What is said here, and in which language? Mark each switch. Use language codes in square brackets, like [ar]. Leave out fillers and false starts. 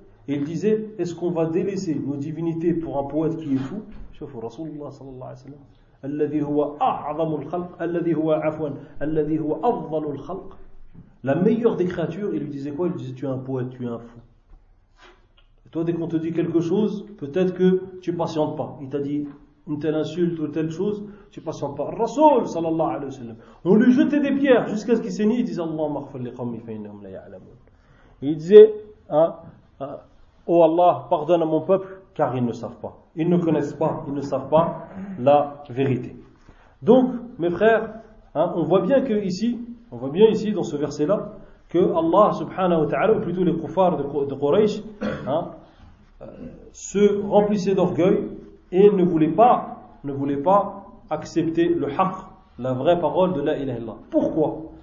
[fr] Ils disaient, est-ce qu'on va délaisser nos divinités pour un poète qui est fou? [ar] شوفوا رسول الله صلى الله عليه وسلم الذي هو أعظم الخلق الذي هو عفوا الذي هو أفضل الخلق. [fr] La meilleure des créatures, il lui disait quoi? Il lui disait tu es un poète, tu es un fou. Et toi dès qu'on te dit quelque chose, peut-être que tu patientes pas. Il t'a dit une telle insulte ou telle chose, tu patientes pas. [ar] رسول صلى الله عليه وسلم. [fr] On lui jetait des pierres jusqu'à ce qu'il s'énie. Il disait [ar] اللهم اغفر لقومي فإنهم لا يعلمون. [fr] Il disait oh Allah, pardonne à mon peuple car ils ne savent pas. Ils ne connaissent pas, ils ne savent pas la vérité. Donc, mes frères, on voit bien ici, dans ce verset-là, que Allah subhanahu wa ta'ala, ou plutôt les kuffars de Quraysh, se remplissaient d'orgueil et ne voulaient pas accepter le haqq, la vraie parole de la ilaha illallah. Pourquoi?